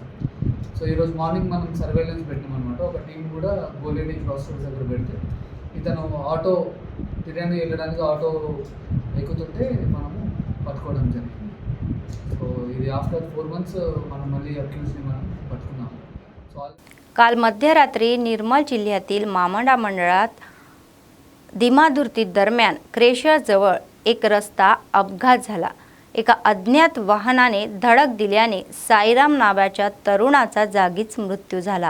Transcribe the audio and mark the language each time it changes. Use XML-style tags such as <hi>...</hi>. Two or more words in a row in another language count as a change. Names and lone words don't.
<te>సో ఈరోజు మార్నింగ్ మనం సర్వేలెన్స్ పెట్టామన్నమాట। ఒక టీం కూడా గోలేడి</te> <en>cross roads</en> <te>దగ్గర పెడితే ఇతను ఆటో తిర్యాణి వెళ్ళడానికి ఆటో ఎక్కుతుంటే మనము పట్టుకోవడం జరిగింది. సో ఇది</te> <en>after 4 months</en> <te>మనం మళ్ళీ అక్యూజ్ని మనం పట్టుకున్నాము. సో</te> <mr>काल मध्यरात्री निर्मल जिल्ह्यातील मामंडा मंडळात धीमाधुर्ती दरम्यान क्रेशरजवळ एक रस्ता अपघात झाला. एका अज्ञात वाहनाने धडक दिल्याने साईराम नावाच्या तरुणाचा जागीच मृत्यू झाला.</mr>